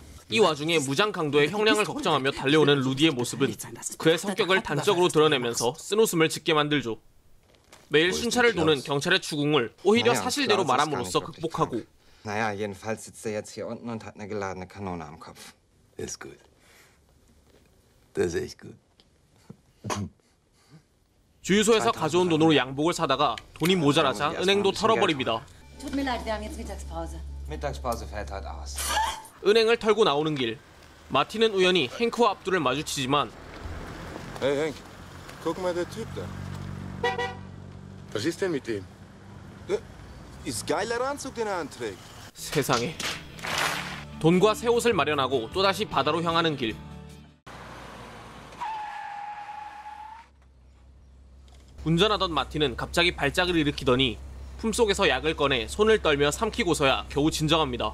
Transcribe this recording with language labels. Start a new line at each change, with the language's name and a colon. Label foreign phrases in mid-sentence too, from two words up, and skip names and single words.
Korean: 이 와중에 무장 강도의 형량을 걱정하며 달려오는 루디의 모습은 그의 성격을 단적으로 드러내면서 쓴웃음을 짓게 만들죠. 매일 순찰을 도는 경찰의 추궁을 오히려 사실대로 말함으로써 극복하고
German: Naja, jedenfalls sitzt er jetzt hier unten und hat eine geladene Kanone am Kopf. Ist gut. Das ist echt gut.
Korean: 주유소에서 가져온 돈으로 양복을 사다가 돈이 모자라자 은행도 털어버립니다.
German: Tut mir leid, wir haben jetzt Mittagspause. Mittagspause fällt heute aus.
Korean: 은행을 털고 나오는 길, 마틴은 우연히 행크와 압둘을 마주치지만
German: Hey Henk, guck mal der Typ da. Was ist denn mit dem? Ist geiler Anzug, den er anträgt.
Korean: 세상에. 돈과 새 옷을 마련하고 또다시 바다로 향하는 길. 운전하던 마틴은 갑자기 발작을 일으키더니 품속에서 약을 꺼내 손을 떨며 삼키고서야 겨우 진정합니다.